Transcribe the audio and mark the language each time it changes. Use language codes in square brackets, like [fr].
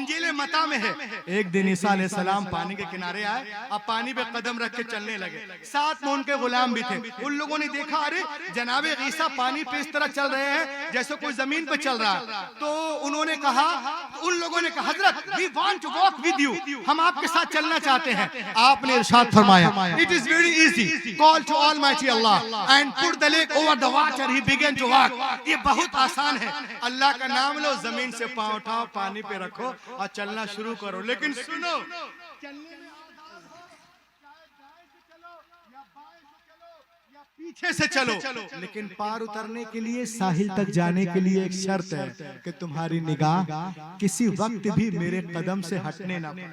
[hi] इंजील मत्ता में है, एक दिन ईसा अलैहिस्सलाम पानी के किनारे आए, अब पानी पे कदम रख के चलने लगे। साथ में उनके गुलाम भी थे। उन लोगों ने देखा, अरे जनाबे ईसा पानी पे इस तरह चल रहे हैं जैसे कोई जमीन पे चल रहा है। तो उन्होंने कहा, उन लोगों ने कहा, हजरत [en] we want to walk with you, [hi] हम आपके साथ चलना चाहते हैं। आपने इरशाद फरमाया, [en] it is very easy, call to Almighty Allah and put the leg over the water, he began to walk। [hi] ये बहुत आसान है, अल्लाह का नाम लो, जमीन से पांव उठाओ, पानी पे रखो और चलना शुरू करो। लेकिन सुनो, पीछे से चलो, लेकिन पार उतरने के लिए, साहिल तक जाने के लिए एक शर्त है कि तुम्हारी निगाह किसी वक्त भी मेरे कदम से हटने ना।